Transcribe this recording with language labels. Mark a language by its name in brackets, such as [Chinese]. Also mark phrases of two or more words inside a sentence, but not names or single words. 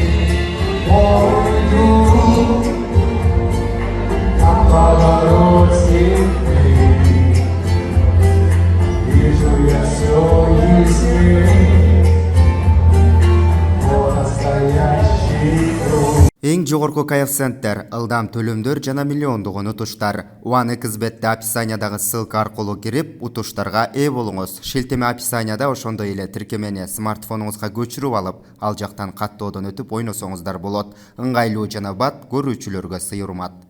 [Russian] Мой друг, на повороте вижу я все ясней, о настоящий друг. [Kyrgyz] Эң жогорку коэффициенттер, ылдам төлөмдөр жана миллиондук утуштар. One XBet'те описаниядагы ссылка аркылуу кирип, утуштарга ээ болуңуз. Шилтеме описанияда, ошондой эле тиркемени смартфонуңузга көчүрүп алып, ал жактан каттоодон өтүп ойносоңуздар болот. Ыңгайлуу жана бат көрүүчүлөргө сый урмат.